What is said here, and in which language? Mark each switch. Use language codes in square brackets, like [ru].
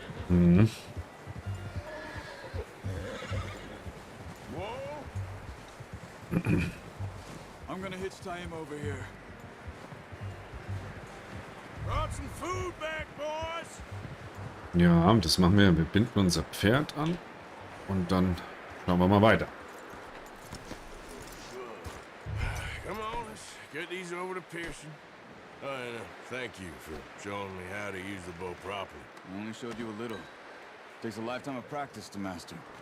[en] Mhm. Whoa! I'm gonna hitch Taima over here. Brought some food back, boys. [de] Ja, das machen wir. Wir binden unser Pferd an und dann schauen wir mal weiter. [en] Come on, let's get these over to Pearson. And thank you for showing me how to use the bow properly. I only showed you a little. Takes a lifetime of practice to master.